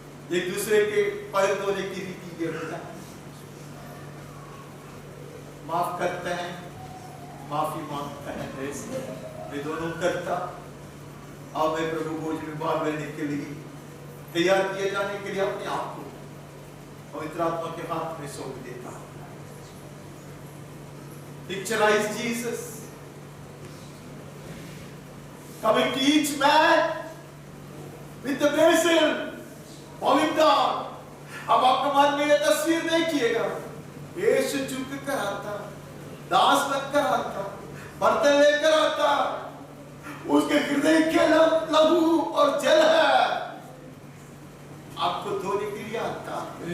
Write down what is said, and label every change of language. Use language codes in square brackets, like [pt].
[hi] एक दूसरे के पैर धोने की रीति ये होता है, माफ करते हैं, माफी मांगता है। मैं दोनों करता। अब मैं प्रभु भोज में भाग लेने के लिए तैयार किए जाने के लिए अपने आप को पवित्र आत्मा के हाथ में सौंप देता। [en] Picturize Jesus coming to each man with the basin, bowing down। [hi] अब आपका मन में ये तस्वीर देखिएगा, यीशु झुक कर आता, दास बनकर आता, बर्तन लेकर आता, उसके हृदय के लहू और जल है, आपको धोने के लिए आता।